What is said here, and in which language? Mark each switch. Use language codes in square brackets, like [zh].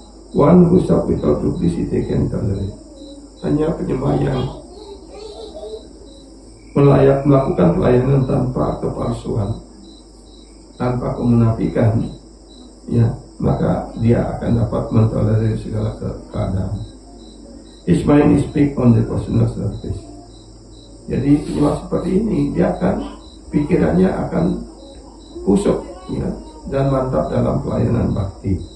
[en] One who serves without duplicity can tolerate. [id] Hanya penyembah yang melakukan pelayanan tanpa kepalsuan, tanpa kemunafikan, ya, maka dia akan dapat mentolerir segala keadaan. [en] His mind is big on the personal service. [id] Jadi penyembah seperti ini, dia akan pikirannya akan kusuk, ya, dan mantap dalam pelayanan bakti.